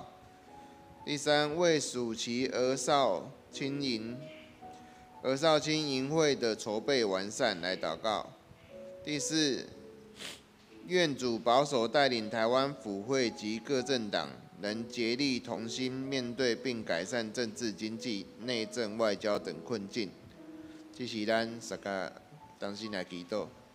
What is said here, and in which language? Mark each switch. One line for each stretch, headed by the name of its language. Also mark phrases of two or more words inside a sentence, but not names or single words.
Min Nan Chinese: 第三，为暑期儿少青营会的筹备完善来祷告。第四，愿主保守带领台湾府会及各政党能竭力同心面对并改善政治、经济、内政、外交等困境。这是咱大家同心来祈祷。